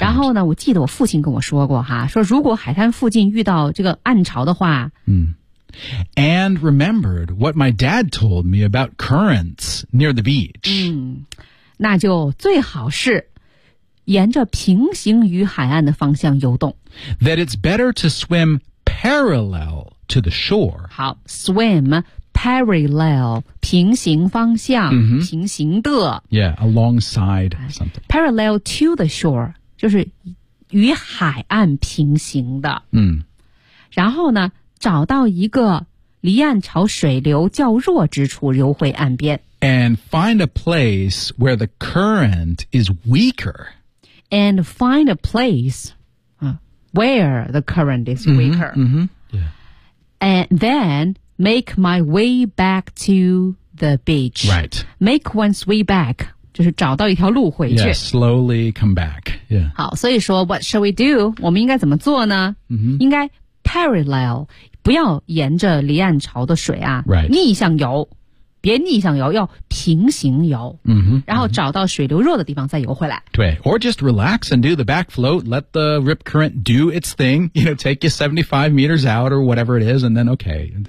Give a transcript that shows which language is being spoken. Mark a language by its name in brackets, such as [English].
[Chinese] 然后呢我记得我父亲跟我说过哈说如果海滩附近遇到这个暗潮的话。 [English] And remembered what my dad told me about currents near the beach. [Chinese] 那就最好是沿着平行于海岸的方向游动。 [English] That it's better to swim parallel to the shore. [Chinese] 好 [English] swim parallel, [Chinese] 平行方向、 [English] mm-hmm. [Chinese] 平行的。 [English] Yeah, alongside something. Parallel to the shore, [Chinese] 就是与海岸平行的。嗯、mm.。然后呢找到一个离岸潮水流较弱之处游回岸边。 [English] And find a place where the current is weaker. And find a place、where the current is weaker. Mm-hmm, mm-hmm.、Yeah. And then make my way back to the beach. Right. Make one's way back. [Chinese] 就是找到一条路回去。 [English] Yeah, slowly come back. Yeah. [Chinese] 好所以说 [English] what shall we do? [Chinese] 我们应该怎么做呢、 [English] mm-hmm. [Chinese] 应该 parallel, 不要沿着离岸潮的水啊、 [English] right. [Chinese] 逆向游。别逆向游，要平行游。嗯哼，然后找到水流弱的地方再游回来。对 [English] ，or just relax and do the back float, let the rip current do its thing. You know, take you 75 meters out or whatever it is, and then okay.